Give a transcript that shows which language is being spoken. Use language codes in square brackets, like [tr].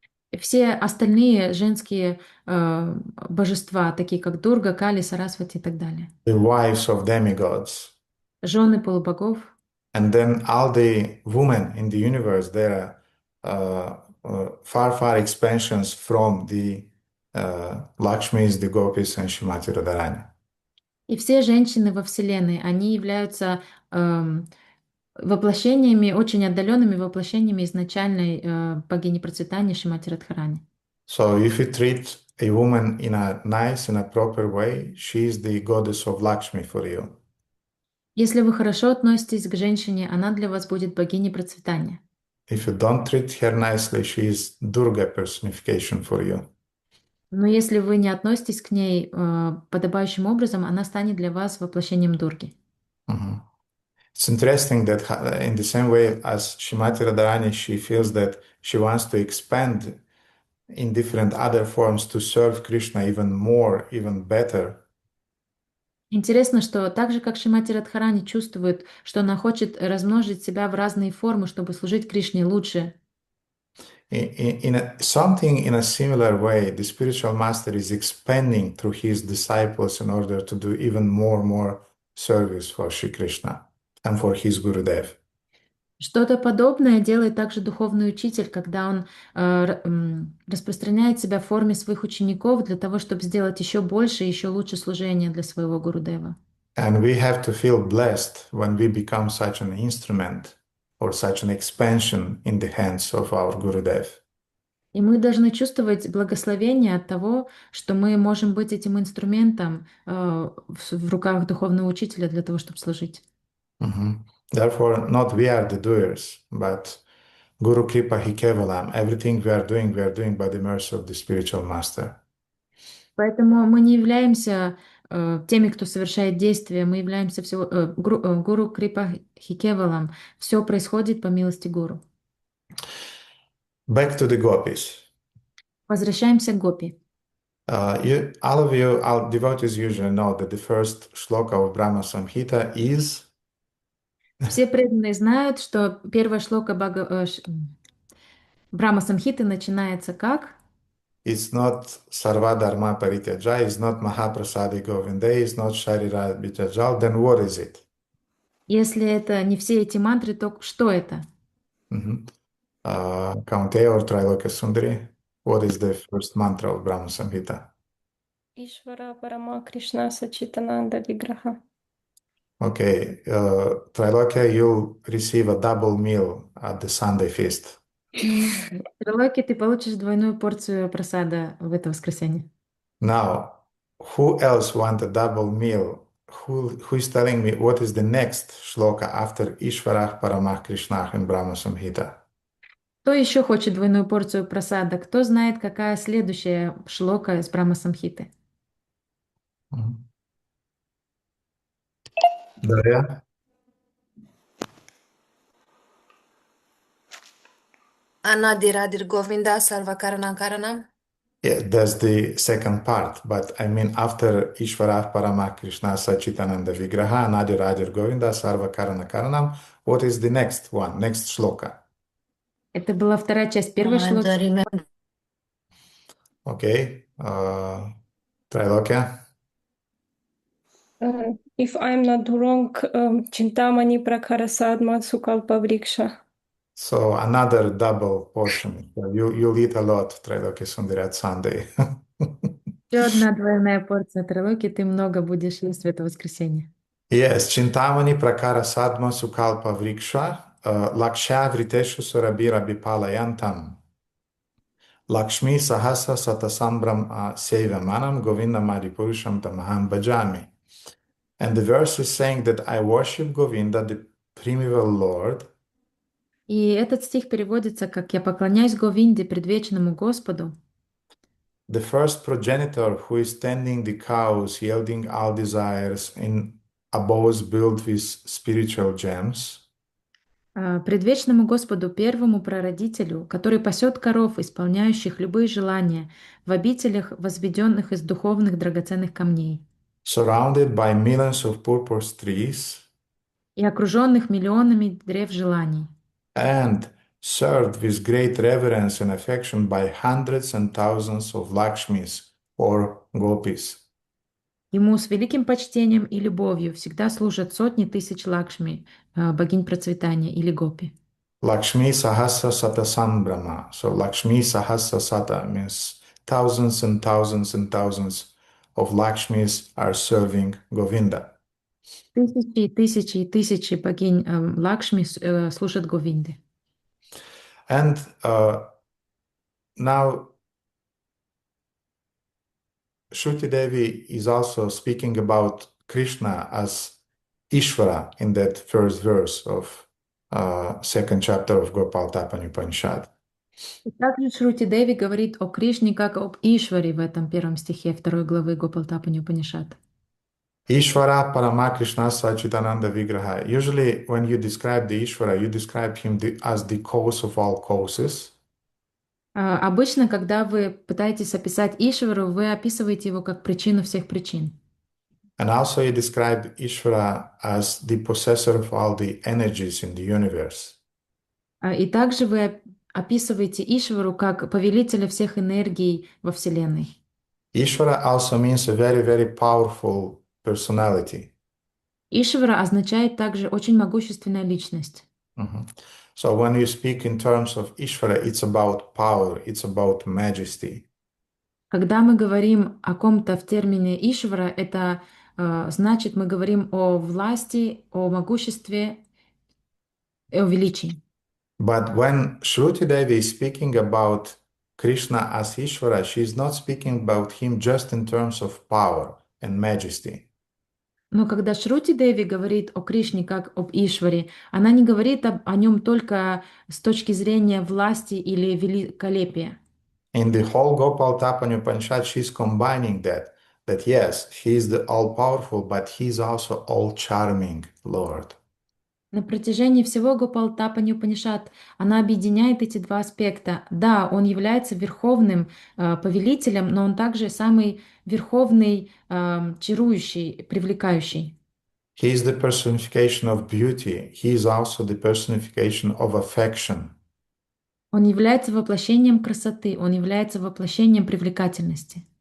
[ru] И все остальные женские божества, такие как Дурга, Кали, Сарасвати и так далее. [en] The wives of demigods. [ru] Жены полубогов. [en] And then all the women in the universe, they are far, far expansions from the Lakshmis, the Gopis, and Shrimati Radharani. [ru] И все женщины во Вселенной, они являются воплощениями, очень отдаленными воплощениями изначальной богини процветания Шримати Радхарани. [en] So if you treat a woman in a nice and a proper way, she is the goddess of Lakshmi for you. [ru] Если вы хорошо относитесь к женщине, она для вас будет богиней процветания. [en] If you don't treat her nicely, she is Durga personification for you. [ru] Но если вы не относитесь к ней подобающим образом, она станет для вас воплощением Дурги. Mhm. [en] It's interesting that in the same way as Shrimati Radharani, she feels that she wants to expand in different other forms to serve Krishna even more, even better. [ru] Интересно, что так же, как Шримати Радхарани чувствует, что она хочет размножить себя в разные формы, чтобы служить Кришне лучше. [en] Something in a similar way, the spiritual master is expanding through his disciples in order to do even more service for Shri Krishna and for his Gurudev. [ru] Что-то подобное делает также духовный учитель, когда он распространяет себя в форме своих учеников для того, чтобы сделать еще больше и еще лучше служение для своего Гурудева. [en] And we have to feel blessed when we become such an instrument or such an expansion in the hands of our Gurudev. [ru] И мы должны чувствовать благословение от того, что мы можем быть этим инструментом в руках духовного учителя для того, чтобы служить. Mhm. [en] Therefore, not we are the doers, but [sa] Guru Kripa Hi Kevalam. [en] Everything we are doing by the mercy of the spiritual master. [ru] Поэтому мы не являемся теми, кто совершает действия, мы являемся всего гуру Крипа Хикевалам. Все происходит по милости гуру. [en] Back to the gopis. [ru] Возвращаемся к гопи. [en] All devotees usually know that the first shloka of Brahma Samhita is [ru] Все преданные знают, что первая шлока Брахма Самхиты начинается как? [en] it's not [sa] Sarva Dharma Parityaja, [en] it's not [sa] Mahaprasadi Govinde, [en] it's not [sa] Sharira Vityajal, [en] then what is it? [ru] Если это не все эти мантры, то что это? [en] Kaunteya or Trailokya Sundari, what is the first mantra of Brahma Samhita? [sa] Ishvara Parama Krishna Sachitananda Vigraha. [en] Okay, Trailokya, you'll receive a double meal at the Sunday feast. [ru] Трилоки, ты получишь двойную порцию просада в это воскресенье. [en] Now, who else want a double meal? Who is telling me what is the next shloka after [sa] Ishvarah Paramah Krishnah [en] in Brahma Samhita? [ru] Кто еще хочет двойную порцию просада? Кто знает, какая следующая шлока из Брахма Самхиты? Дарья? [sa] Anadiradir Govinda Sarvakaranam Karanam. [en] Yeah, that's the second part, but I mean after [sa] Ishvarah Paramah Krishna Sachitananda Vigraha, Nadir Radir Govinda Sarva Karana Karanam, [en] what is the next one, next shloka? [ru] Это была вторая часть первой [en] And [ru] шлоки. [en] remember, Okay, Trailokya? If I'm not wrong, [sa] Chintamani Prakhara Sadma Sukalpa Vriksha. [en] So another double portion. So you'll eat a lot, Trailokya Sundari, at Sunday. [ru] Еще одна двойная порция трилоки, ты много будешь есть в это воскресенье. [en] Yes, [sa] Chintamani Prakara Sadma Sukalpa Vriksha. Laksha Vriteshu Surabhira Bipalayantam Lakshmi Sahasa Satasambram Sevamanam Govinda Maripurusham Tamaham Bhajami. [en] And the verse is saying that I worship Govinda, the primeval Lord, [ru] И этот стих переводится как «Я поклоняюсь Говинде, предвечному Господу, [en] the first progenitor who is tending the cows, yielding all desires in abodes built with spiritual gems, [ru] предвечному Господу, первому прародителю, который пасет коров, исполняющих любые желания, в обителях, возведенных из духовных драгоценных камней, [en] surrounded by millions of purple trees, [ru] и окруженных миллионами древ желаний, [en] and served with great reverence and affection by hundreds and thousands of Lakshmis or Gopis. [ru] Ему с великим почтением и любовью всегда служат сотни тысяч Лакшми, богинь процветания или гопи. [sa] Lakshmi Sahasra Sata Sambrahma. [en] So Lakshmi Sahasra Sata means thousands and thousands and thousands of Lakshmis are serving Govinda. [ru] Тысячи и тысячи и тысячи богинь Лакшми служат Говинде. [en] And now Shruti Devi is also speaking about Krishna as Ishvara in that first verse of second chapter of Gopalatapani Upanishad. [ru] И также Шрути Деви говорит о Кришне как об Ишваре в этом первом стихе второй главы Гопалтапани Упанишад. [sa] Ishvara Paramakrishna Sachitananda Vigraha. [en] Usually when you describe the Ishvara, you describe him as the cause of all causes. [ru] Обычно, когда вы пытаетесь описать Ишвару, вы описываете его как причину всех причин. [en] And also you describe Ishvara as the possessor of all the energies in the universe. [ru] И также вы описываете Ишвару как повелителя всех энергий во Вселенной. [en] Ishvara also means a very, very powerful personality. [ru] Ишвара означает также очень могущественная личность. Mhm. [en] So when you speak in terms of Ishvara, it's about power, it's about majesty. [ru] Когда мы говорим о ком-то в термине Ишвара, это значит, мы говорим о власти, о могуществе и о величии. [en] But when Shruti Devi is speaking about Krishna as Ishvara, she is not speaking about him just in terms of power and majesty. [ru] Но когда Шрути Деви говорит о Кришне как об Ишваре, она не говорит о нем только с точки зрения власти или великолепия. [en] In the whole Gopalatapani Upanishad, she's combining that yes, he is the all-powerful, but he is also all-charming Lord. [ru] На протяжении всего Гопалтапани Упанишад она объединяет эти два аспекта. Да, он является верховным повелителем, но он также самый верховный, чарующий, привлекающий. [en] He is the personification of beauty. He is also the personification of affection. [ru] Он является воплощением красоты, он является воплощением привлекательности.